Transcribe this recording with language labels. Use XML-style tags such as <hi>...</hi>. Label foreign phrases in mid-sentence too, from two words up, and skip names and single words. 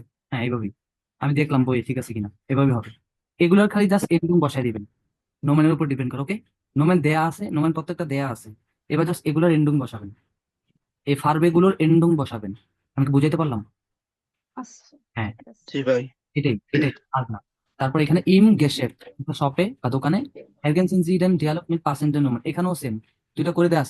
<bn>হ্যাঁ এইভাবেই আমি দেখলাম বই ঠিক আছে কিনা, এভাবে হবে। এগুলোর খালি জাস্ট এরকম বসাই দিবেন, নোমেনের উপর ডিপেন্ড করে। ওকে, নোমেন দেয়া আছে, নোমেন প্রত্যেকটা দেয়া আছে। এবার জাস্ট এগুলোর এন্ডুং বসাবেন, এই ফার্বে গুলোর এন্ডুং বসাবেন। আমি কি বুঝাইতে পারলাম? আচ্ছা হ্যাঁ, ঠিক আছে। জি ভাই। এটাই আর না। তারপর এখানে</bn> <de>im Geschäft,</de> <bn>শপে বা দোকানে,</bn> <de>ergänzen Sie den Dialog mit passenden Nummern,</de> <bn>এখানেও সেম দুইটা করে দেয়া আছে।</bn>